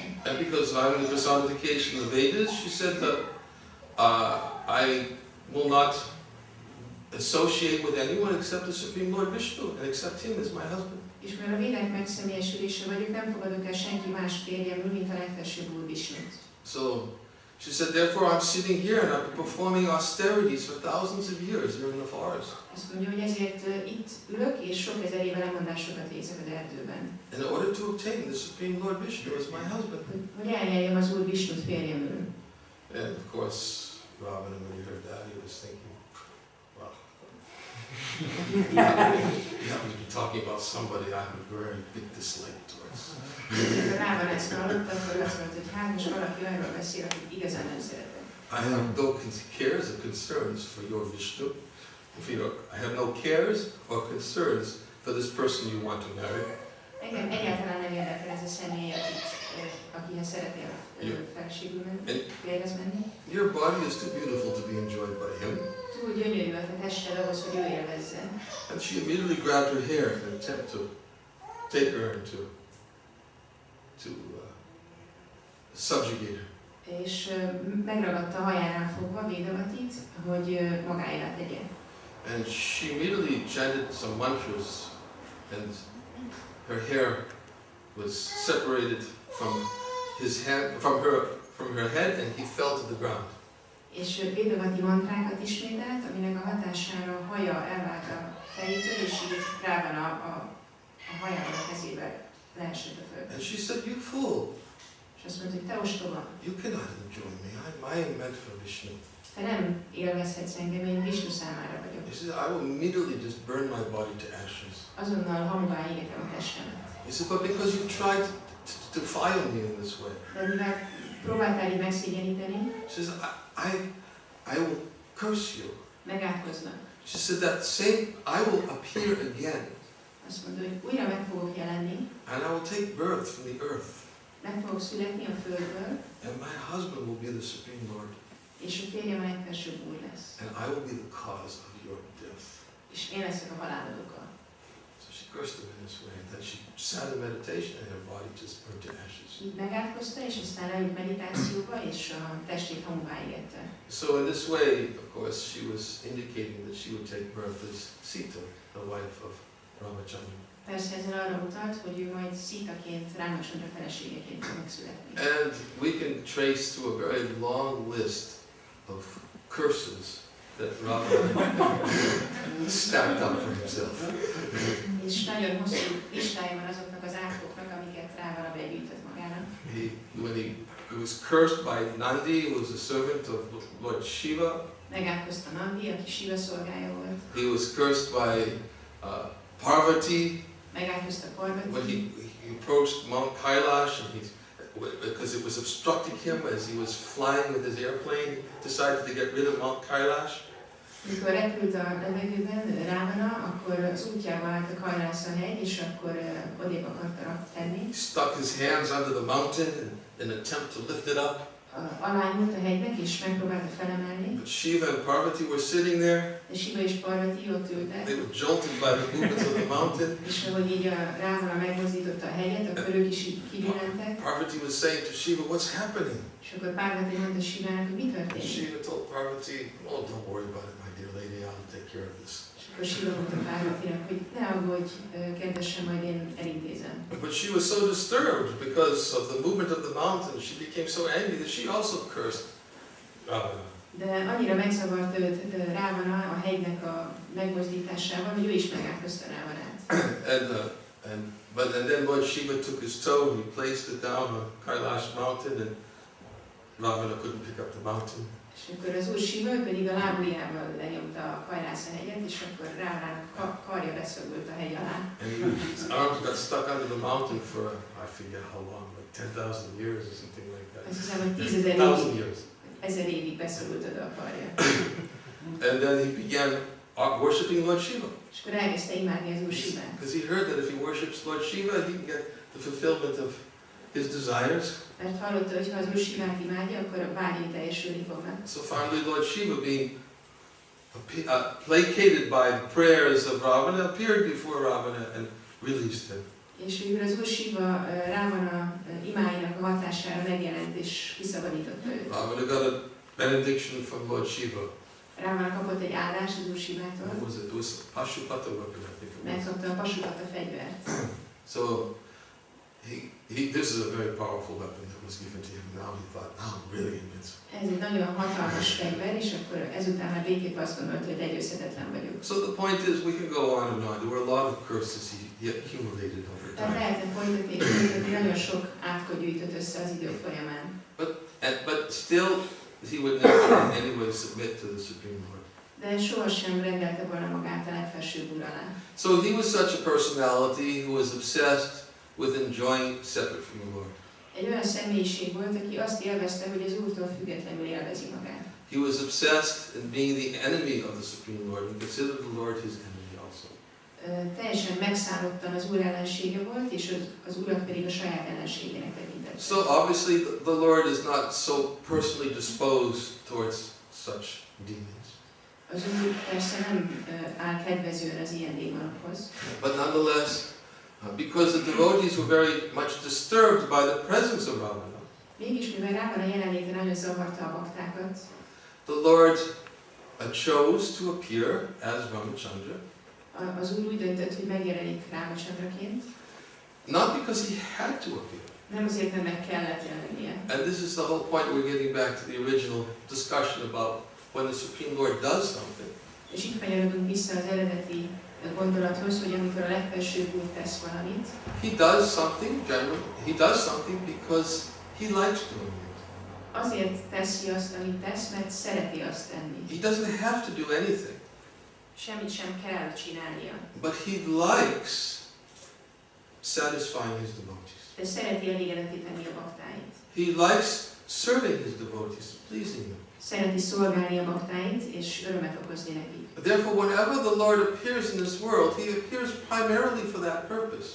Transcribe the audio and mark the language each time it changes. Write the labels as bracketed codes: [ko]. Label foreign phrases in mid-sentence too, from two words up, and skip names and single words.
[en] And because I'm the personification of the Vedas, she said that I will not associate with anyone except the Supreme Lord Vishnu and accept him as my husband. [hu] És mert a védák megszemélyesülése vagyok, nem fogadok el senki más férjemül, mint a legfelsőbb Úr Visnut. [en] So she said, therefore I'm sitting here and I'm performing austerities for thousands of years here in the forest. [hu] Azt mondja, hogy ezért itt ülök, és sok ezer éve lemondásokat végzek az erdőben. [en] In order to obtain the Supreme Lord Vishnu as my husband. [hu] Hogy elnyerjem az Úr Visnut férjemül. [en] And of course, Ravana, when he heard that, he was thinking, wow. You happen to be talking about somebody I have a very big dislike towards. [hu] Rában ezt hallotta, akkor azt mondta, hogy hát most valaki olyanról beszél, akit igazán nem szeretek. [en] I have no cares or concerns for your Vishnu. I have no cares or concerns for this person you want to marry. [hu] Engem egyáltalán nem érdekel ez a személy, akihez szeretnél feleségül menni, férjhez menni. [en] Your body is too beautiful to be enjoyed by him. [hu] Túl gyönyörű a tested ahhoz, hogy ő élvezze. [en] And she immediately grabbed her hair in an attempt to take her and to subjugate her. [hu] És megragadta a hajánál fogva Vedavatit, hogy magáévá tegye. [en] And she immediately chanted some mantras, and her hair was separated from her head, and he fell to the ground. [hu] És Vedavati mantrákat ismételt, aminek a hatására a haja elvált a fejétől, és így rá van a hajával a kezével leesett a földre. [en] And she said, "You fool! [hu] És azt mondta, hogy te ostoba. [en] You cannot enjoy me. I am meant for Vishnu." [hu] Te nem élvezhetsz engem, én Vishnu számára vagyok. [en] He said, "I will immediately just burn my body to ashes." [hu] Azonnal hamuvá égetem a testemet. [en] He said, "But because you've tried to defile me in this way." [hu] De mivel próbáltál így megszégyeníteni, [en] She says, I will curse you. [hu] megátkoznak. [en] She said that same, I will appear again. [hu] Azt mondta, hogy újra meg fogok jelenni, [en] And I will take birth from the earth. [hu] meg fogok születni a földből, [en] And my husband will be the Supreme Lord. [hu] és a férjem a legfelsőbb Úr lesz. [en] And I will be the cause of your death. [hu] És én leszek a halálod oka. [en] So she cursed him in this way. And then she sat in meditation and her body just burned to ashes. [hu] Így megátkozta, és aztán leült meditációba, és a testét hamuvá égette. [en] So in this way, of course, she was indicating that she would take birth as Sita, the wife of Ramachandra. [hu] Persze ezzel arra utalt, hogy ő majd Sitaként, Rámacsandra feleségeként fog megszületni. [en] And we can trace through a very long list of curses that Ravana stacked up for himself. [hu] És nagyon hosszú listája van azoknak az árkoknak, amiket Rávana begyűjtött [en] When he was cursed by Nandi, who was a servant of Lord Shiva. [hu] Megátkozta Nandi, aki Shiva szolgája volt. [en] He was cursed by Parvati. [hu] Megátkozta Parvati. [en] When he approached Mount Kailash, and because it was obstructing him as he was flying with his airplane, he decided to get rid of Mount Kailash. [hu] Amikor repült a levegőben Rávana, akkor az útjába állt a Kailasha hegy, és akkor odébb akarta tenni. [en] He stuck his hands under the mountain in an attempt to lift it up. [hu] Alányult a hegynek, és megpróbálta felemelni. [en] But Shiva and Parvati were sitting there. [hu] De Shiva és Parvati ott ültek. [en] They were jolted by the movements of the mountain. [hu] És ahogy így a Rávana megmozdította a hegyet, akkor ők is így kibillentek. [en] Parvati was saying to Shiva, "What's happening?" [hu] És akkor Parvati mondta Shivának, hogy mi [en] And [hu] történik. [en] Shiva told Parvati, "Oh, don't worry about it, my dear lady. I'll take care of this." [hu] És akkor Shiva mondta Parvatinak, hogy ne aggódj, kedvesem, majd én elintézem. [en] But she was so disturbed because of the movement of the mountain. She became so angry that she also cursed Ravana. [hu] De annyira megzavart őt Rávana a hegynek a megmozdításával, hogy ő is megátkozta Rávanát. [en] And then Lord Shiva took his toe, he placed it down on Kailash mountain, and Ravana couldn't pick up the mountain. [hu] És akkor az Úr Shiva pedig a lábujjával lenyomta a Kailasha hegyet, és akkor Rávanának karja beszorult a hegy alá. [en] And his arms got stuck under the mountain for, I forget how long, like 10,000 years or something like that. [hu] Azt hiszem, hogy 10,000 [en] years. [hu] évig beszorult oda a karja. [en] And then he began worshipping Lord Shiva. [hu] És akkor elkezdte imádni az Úr Shivát. [en] Because he heard that if he worships Lord Shiva, he can get the fulfillment of his desires. [hu] Mert hallotta, hogy ha az Úr Shivát imádja, akkor a vágyai teljesülni fognak. [en] So finally Lord Shiva, being placated by the prayers of Ravana, appeared before Ravana and released him. [hu] És végül az Úr Shiva Rávana imáinak a hatására megjelent és kiszabadította őt. [en] Ravana got a benediction from Lord Shiva. [hu] Rávana kapott egy áldást az Úr Shivától. [en] What was it? It was Pashupata weapon, I think it was. [hu] Megkapta a Pasupata fegyvert. [en] So this is a very powerful weapon that was given to him. Now he thought, now I'm really invincible. [hu] Ez egy nagyon hatalmas fegyver, és akkor ezután már végképp azt gondolt, hogy legyőzhetetlen vagyok. [en] So the point is, we can go on and on. There were a lot of curses he accumulated over [hu] Tehát [en] time. [hu] lehetne folytatni, és folytatni, nagyon sok átkot gyűjtött össze az idők folyamán. [en] But still, he would never in any way submit to the Supreme Lord. [hu] De sohasem rendelte volna magát a legfelsőbb Úr alá. [en] So he was such a personality who was obsessed with enjoying separate from the Lord. [hu] Egy olyan személyiség volt, aki azt élvezte, hogy az Úrtól függetlenül élvezi magát. [en] He was obsessed in being the enemy of the Supreme Lord and considered the Lord his enemy also. [hu] Teljesen megszállottan az Úr ellensége volt, és az Urat pedig a saját ellenségének tekintette. [en] So obviously the Lord is not so personally disposed towards such demons. [hu] Az Úr persze nem áll kedvezően az ilyen démonokhoz. [en] But nonetheless, because the devotees were very much disturbed by the presence of Ravana, [hu] Mégis, mivel Rávana jelenléte nagyon zavarta a baktákat, [en] the Lord chose to appear as Ramachandra, [hu] az Úr úgy döntött, hogy megjelenik Rámacsandraként, [en] not because he had to appear. [hu] nem azért, mert meg kellett jelennie. [en] And this is the whole point. We're getting back to the original discussion about when the Supreme Lord does something. [hu] És itt kanyarodunk vissza az eredeti gondolathoz, hogy amikor a legfelsőbb Úr tesz valamit, [en] He does something generally. He does something because he likes doing it. [hu] azért teszi azt, amit tesz, mert szereti azt tenni. [en] He doesn't have to do anything, [hu] Semmit sem kell csinálnia. [en] but he likes satisfying his devotees. [hu] De szereti elégedetíteni a baktáit. [en] He likes serving his devotees, pleasing them. [hu] Szereti szolgálni a baktáit, és örömet okozni nekik. [en] Therefore, whenever the Lord appears in this world, he appears primarily for that purpose.